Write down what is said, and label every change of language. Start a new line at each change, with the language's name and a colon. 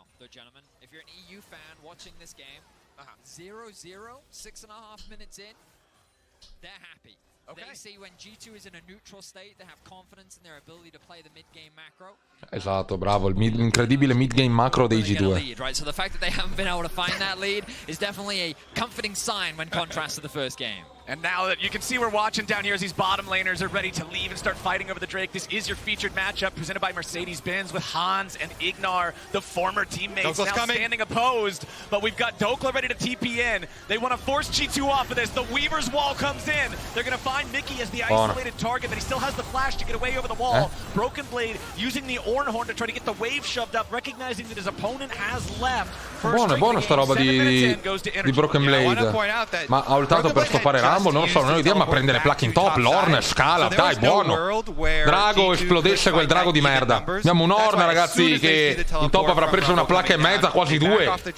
English: Gentlemen, if you're an EU fan watching this game, 0-0, 6.5 minutes in, they're happy. Okay. They see when G2 is in a neutral state, they have confidence in their ability to play the mid-game macro.
Italian: Esatto, bravo, l'incredibile mid-game macro dei G2.
English: Lead, right? So the fact that they haven't been able to find that lead is definitely a comforting sign when contrast to the first game. And now that you can see we're watching down here as these bottom laners are ready to leave and start fighting over the Drake. This is your featured matchup presented by Mercedes-Benz with Hans and Ignar, the former teammates, now standing opposed. But we've got Dokla ready to TP in. They want to force G2 off of this. The Weaver's wall comes in. They're going to find Mickey as the isolated target, but he still has the flash to get away over the wall. Broken Blade using the Ornhorn to try to get the wave shoved up, recognizing that his opponent has left.
Italian: Buona sta roba di Broken Blade. Ma ha ultato per stoppare Rumble, non lo so, non ho idea, ma prende le placche in top, l'Orn scala, dai, buono. Drago, esplodesse quel drago di merda. Abbiamo un Orn, ragazzi, che in top avrà preso una placca e mezza, quasi due.